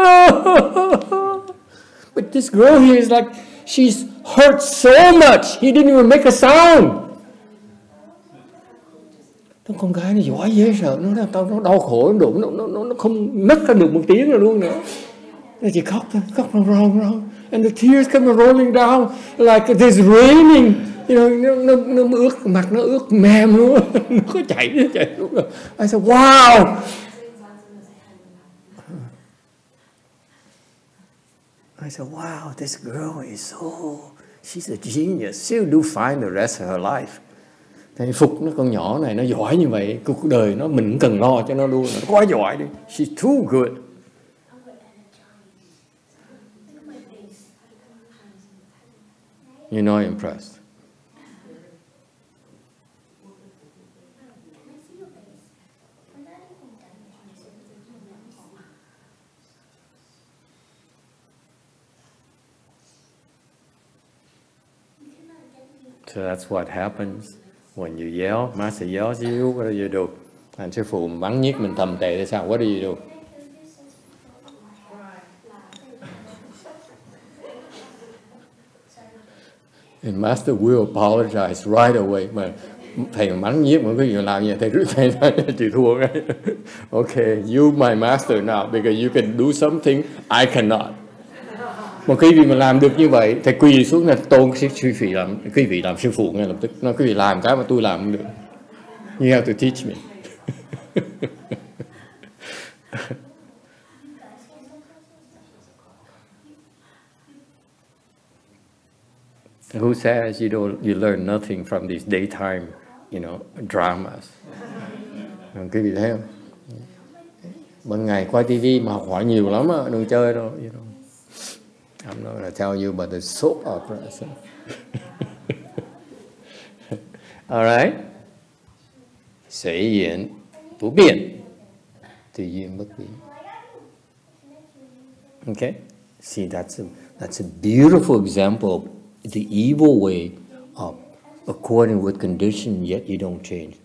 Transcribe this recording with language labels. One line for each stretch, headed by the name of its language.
English: But this girl here is like, she's hurt so much, he didn't even make a sound.
Vietnamese: Con gái nó giỏi dễ sợ, nó đau khổ nó không nấc ra được một tiếng rồi luôn nữa. Nó chỉ khóc thôi, khóc ròng.
English: And the tears come rolling down like it is raining. You know,
Vietnamese: nó ướt, mặt nó ướt mềm luôn. Nó có chảy luôn.
English: I said, wow. I said, wow, this girl is she's a genius. She'll do fine the rest of her life.
Vietnamese: Thầy phục nó, con nhỏ này nó giỏi như vậy, cuộc đời nó mình cũng cần lo cho nó luôn, nó quá giỏi đi.
English: She's too good. You're not impressed. So that's what happens when you yell. Master yells at you, what do you do?
Vietnamese: And sư phụ bắn nhiếc mình thầm tệ thì sao?
English: What do you do? And Master will apologize right away.
Vietnamese: Mà thầy mà bắn nhiếc mà có gì làm gì thầy rước thầy chịu thua cái.
English: Okay, you my master now because you can do something I cannot.
Vietnamese: Một khi vì mình làm được như vậy, thầy quỳ xuống là tôn quý vị làm sư phụ ngay lập tức. Nói quý vị làm cái mà tôi làm không được.
English: You have to teach me. Who says you learn nothing from these daytime, dramas?
Vietnamese: Quý vị thấy không? Ban ngày coi tivi mà học hỏi nhiều lắm á, đừng chơi đâu.
English: I'm not going to tell you about the soap operas. All right.
Chinese: 随缘不变，随缘不变。
English: Okay. See, that's a beautiful example of the evil way of according with condition yet you don't change.